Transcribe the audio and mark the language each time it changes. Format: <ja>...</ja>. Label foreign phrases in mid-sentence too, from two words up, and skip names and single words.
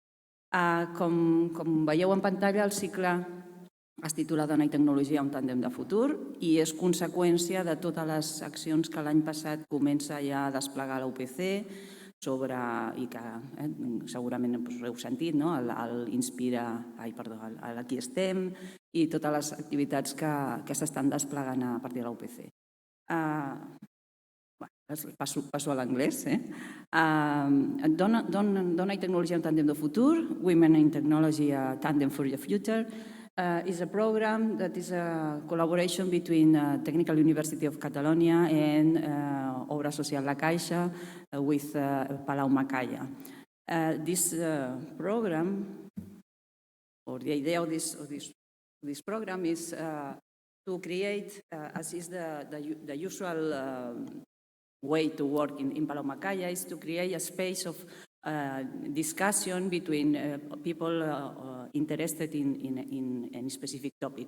<ca>Com veieu en pantalla, el cicle es titula Dona i Tecnologia, un tàndem de futur i és conseqüència de totes les accions que l'any passat comença ja a desplegar la UPC i que segurament us heu sentit, l'Aquí estem i totes les activitats que s'estan desplegant a partir de la UPC. Passo a l'anglès. Dona i Tecnologia, un tàndem de futur,</ca> <en>Women in Technology, a Tandem for the Future, is a program that is a collaboration between Technical University of Catalonia and Obra Social La Caixa with Palau Macaya. This program, or the idea of this program, is to create, as is the usual way to work in Palau Macaya, is to create a space of discussion between people interested in a specific topic.</en>